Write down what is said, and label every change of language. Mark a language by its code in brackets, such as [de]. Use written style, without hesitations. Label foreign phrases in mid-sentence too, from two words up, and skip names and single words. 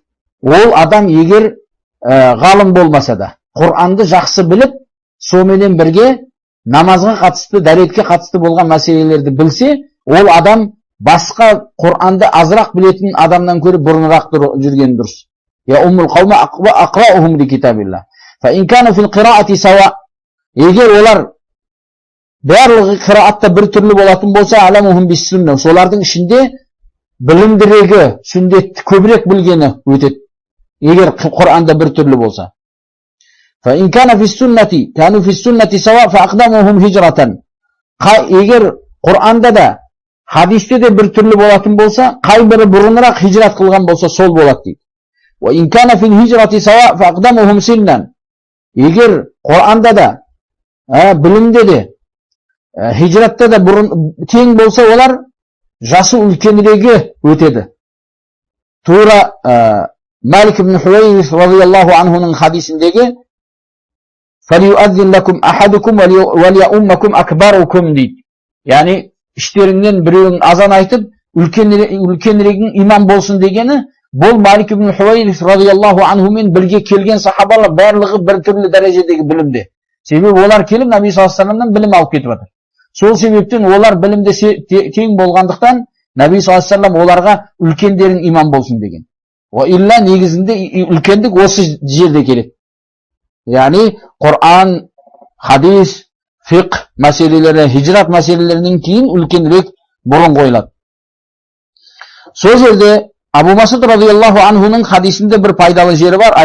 [kk] Ол адам егер ғалым болмаса да, Құранды жақсы біліп, соменен бірге намазға қатысты, дәретке қатысты болған мәселелерді білсе, ол адам басқа Құранды азырақ білетін адамнан көріп бұрынырақ жүрген дұрыс. [ar] يؤم القوم أقرؤهم لكتاب الله. فإن كان في القراءة سواء. [kk] Егер олар барлығы қираатта бір түрлі болатын болса, [ar] أعلمهم بالسنة. [kk] Солардың ішінде білімдірегі, сүндетті көбірек білгені өтеді. Егер Құранда бір түрлі болса. [ar] فإن كان في السنة كانوا في السنة سواء فأقدمهم هجرة. [kk] Егер Құранда да, хадисте де бір түрлі болатын болса, қай бірі бұрынырақ хижрат қылған болса, сол болады дейді. [ar] وإن كان في الهجرة سواء فأقدمهم سنا. [kk] Егер Құранда да, білімде де, хижратта да тең болса, олар жасы үлкенірегі өтеді. Тура Малик ибн Хувайрис [ar] رضي الله عنه [kk] хадисіндегі [ar] فَلْيُؤَذِّنْ لَكُمْ أَحَدُكُمْ وَلْيَؤُمَّكُمْ أَكْبَرُكُمْ [kk] дейді. Яғни, іштеріңнен біреуің азан айтып, үлкенірегің имам болсын дегені, бұл Малик ибн Хувайрис [ar] رضي الله عنه [kk] бірге келген сахабалар барлығы бір түрлі дәрежедегі білімде. Себебі олар келіп, Наби [ar] صلى الله عليه وسلم [kk] білім алып кетіп жатыр. Сол себептен олар білімде тең болғандықтан, Наби [ar] صلى الله عليه وسلم [kk] оларға үлкендерің имам болсын деген. Илля негізінде үлкендік осы жерде келеді. Яғни, Құран, хадис, фиқх мәселелері, хижрат мәселелерінен кейін үлкенірек бұрын қойылады. Сол жерде Абу Мас'уд [ar] رضي الله عنه [kk] хадисінде бір пайдалы жері бар.